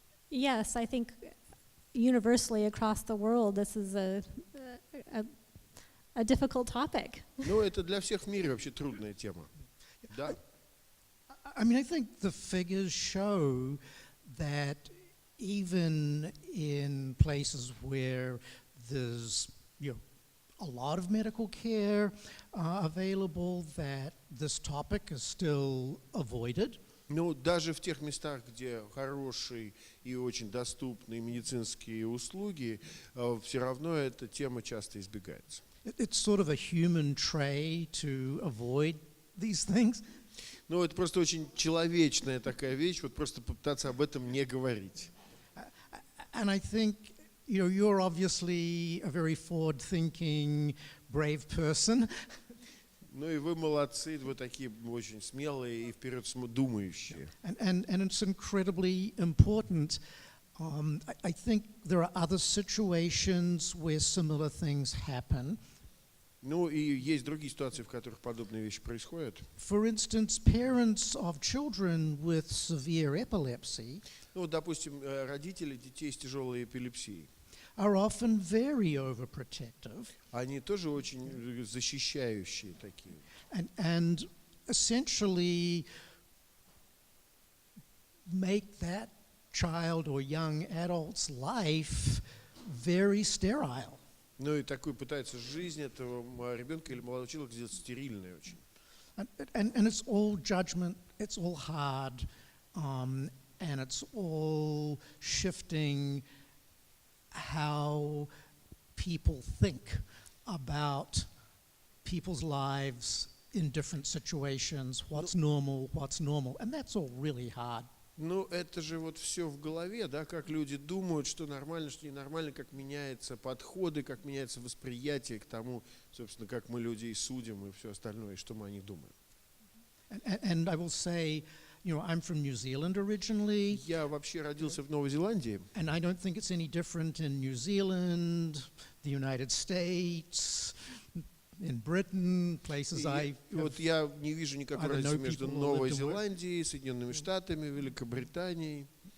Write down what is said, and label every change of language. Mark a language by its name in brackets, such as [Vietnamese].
[English] Yes, I think universally across the world this is a difficult topic. [Russian] Ну, это для всех в мире вообще трудная тема. Да. [English] I mean, I think the figures show that even in places where there's, a lot of medical care available, that this topic is still avoided. [Russian] Ну, даже в тех местах, где хорошие и очень доступные медицинские услуги, все равно эта тема часто избегается. [English] It's sort of a human trait to avoid these things. [Russian] Ну, это просто очень человечная такая вещь, вот просто попытаться об этом не говорить. [English] And I think, you're obviously a very forward-thinking, brave person. [Russian] Ну и вы молодцы, вы такие очень смелые и вперед думающие. [English] And it's incredibly important. I think there are other situations where similar things happen. [Russian] Ну и есть другие ситуации, в которых подобные вещи происходят. [English] For instance, parents of children with severe epilepsy, [Russian] ну, допустим, родители детей с тяжелой эпилепсией, [English] are often very overprotective. [Russian] Они тоже очень защищающие такие. [English] And essentially make that child or young adult's life very sterile. [Russian] Ну и такой пытается жизнь этого ребенка или молодого человека сделать стерильной очень. [English] And it's all judgment, it's all hard, and it's all shifting how people think about people's lives in different situations, what's normal, and that's all really hard. [Russian] Ну, это же вот все в голове, да, как люди думают, что нормально, что ненормально, как меняются подходы, как меняется восприятие к тому, собственно, как мы людей судим и все остальное, и что мы о них думаем. [English] And I will say, I'm from New Zealand originally. [Russian] Я вообще родился в Новой Зеландии. [English] And I don't think it's any different in New Zealand, the United States, in Britain, places [Russian] Вот я не вижу никакой разницы между Новой Зеландией, Соединенными Штатами, Великобританией.